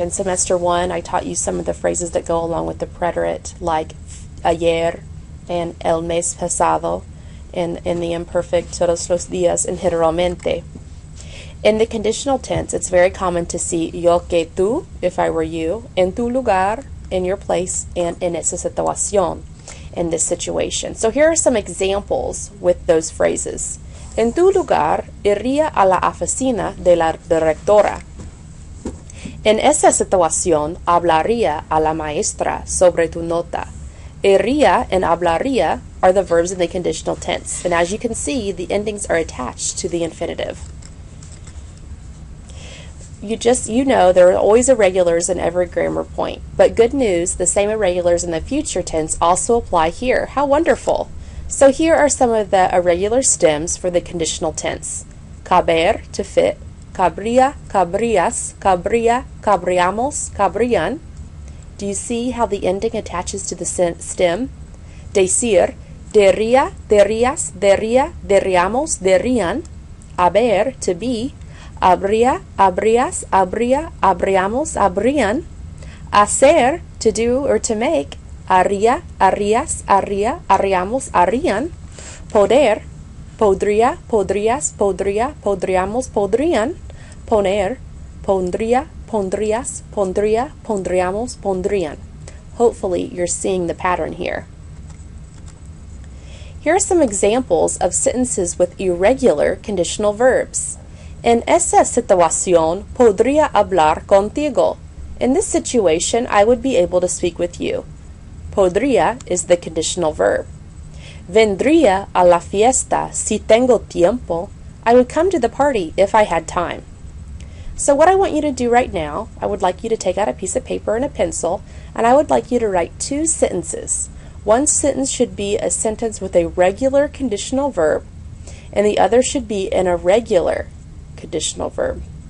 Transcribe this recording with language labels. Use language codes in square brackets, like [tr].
[en] In semester 1, I taught you some of the phrases that go along with the preterite, like ayer and [es] el mes pasado, [en] and in the imperfect, [es] todos los días, [en] and generalmente. In the conditional tense, it's very common to see [es] yo que tú, [en] if I were you, [es] en tu lugar, [en] in your place, and [es] en esa situación, [en] in this situation. So here are some examples with those phrases. [es] En tu lugar, iría a la oficina de la directora. En esa situación, hablaría a la maestra sobre tu nota. [en] Iría and hablaría are the verbs in the conditional tense, and as you can see, the endings are attached to the infinitive. You know there are always irregulars in every grammar point, but good news, the same irregulars in the future tense also apply here. How wonderful! So here are some of the irregular stems for the conditional tense. Caber, to fit. [es] Cabría, cabrías, cabría, cabríamos, cabrían. [en] Do you see how the ending attaches to the stem? [es] Decir, dería, derías, dería, deríamos, derían. [en] Haber, to be. [es] Habría, habrías, habría, habríamos, habrían. Hacer, [en] to do or to make. [es] Haría, harías, haría, haríamos, harían. Poder, podría, podrías, podría, podríamos, podrían. Poner, pondría, pondrías, pondría, pondríamos, pondrían. [en] Hopefully you're seeing the pattern here. Here are some examples of sentences with irregular conditional verbs. [es] En esa situación podría hablar contigo. [en] In this situation, I would be able to speak with you. Podría is the conditional verb. [es] Vendría a la fiesta si tengo tiempo. [en] I would come to the party if I had time. So what I want you to do right now, I would like you to take out a piece of paper and a pencil, and I would like you to write 2 sentences. One sentence should be a sentence with a regular conditional verb, and the other should be an irregular conditional verb.